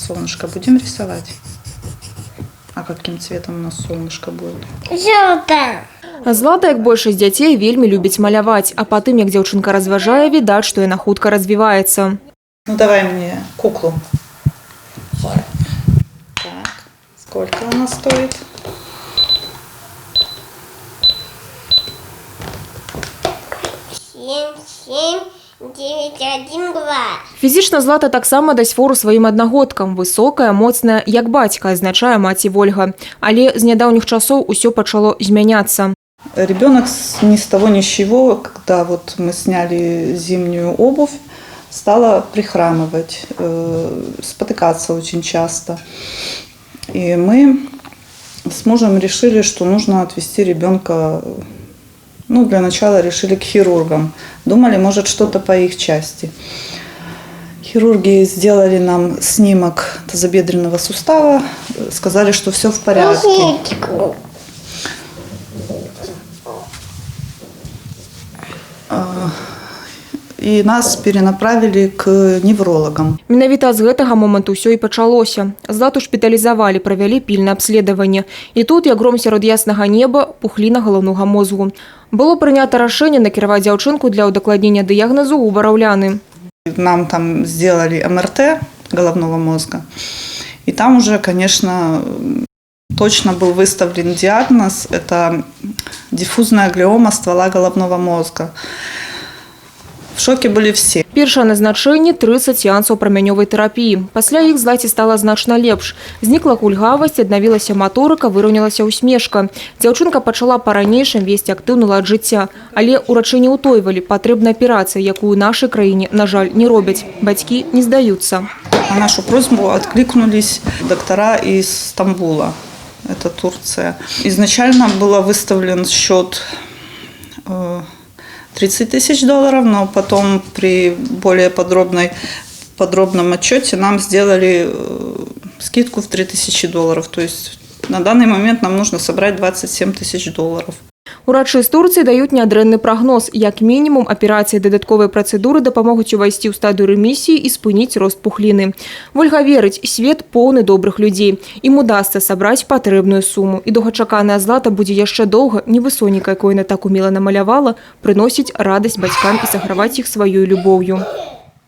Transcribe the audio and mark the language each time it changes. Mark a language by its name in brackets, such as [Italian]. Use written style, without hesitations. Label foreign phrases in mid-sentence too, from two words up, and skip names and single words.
[Russian] солнышко будем рисовать? А каким цветом у нас солнышко будет? Желтое. [Belarusian] Злата, як большасць дзяцей, вельмі любіць маляваць, а па тым, як дзяўчынка разважае, відаць, што яна хутка развіваецца. [Russian] Ну давай мне куклу. Так, сколько она стоит? Семь, 9, 1, 2. [Belarusian] Фізічна Злата таксама дасць фору сваім аднагодкам. Высокая, моцная, як бацька, азначае маці Вольга. Але з нядаўніх часоў усё пачало змяняцца. [Russian] Ребенок ни с того ни с чего, когда вот мы сняли зимнюю обувь, стала прихрамывать, спотыкаться очень часто. И мы с мужем решили, что нужно отвезти ребенка, ну, для начала решили к хирургам. Думали, может, что-то по их части. Хирурги сделали нам снимок тазобедренного сустава, сказали, что все в порядке. І нас перенаправили к неврологам. [Belarusian] Менавіта з гэтага моманту ўсё і пачалося. Злату шпіталізавалі, правялі пільнае абследаванне. І тут, як гром сярод яснага неба, пухліна галаўнога мозгу. Было прынята рашэнне накіраваць дзяўчынку для ўдакладнення дыягназу ў Бараўляны. [Russian] Нам там сделали МРТ головного мозга. И там уже, конечно, точно был выставлен диагноз. Это диффузная глиома ствола головного мозга. В шоке были все. [Belarusian] Першае назначэнне – 30 сеансаў прамянёвай тэрапіі. Пасля іх Злаце стала значна лепш. Знікла кульгавасць, аднавілася маторыка, выраўнялася ўсмешка. Дзяўчынка пачала па-ранейшым весці актыўны лад жыцця. Але ўрачы не ўтойвалі, патрэбна аперацыя, якую ў нашай краіне, на жаль, не робяць. Бацькі не здаюцца. [Russian] На нашу просьбу откликнулись доктора из Стамбула. Это Турция. Изначально был выставлен счет 30 тысяч долларов, но потом при более подробном отчете нам сделали скидку в 3000 долларов. То есть на данный момент нам нужно собрать 27 тысяч долларов. [Belarusian] Урачы з Турцыі даюць нядрэнны прагноз. Як мінімум, аперацыі і дадатковыя працэдуры дапамогуць увайсці ў стадыю рэмісіі і спыніць рост пухліны. Вольга верыць, свет поўны добрых людзей. Ім удасца сабраць патрэбную суму. І доўгачаканая Злата будзе яшчэ доўга, невысоніка, якой яна так умела намалявала, прыносіць радасць бацькам і саграваць іх сваёй любоўю.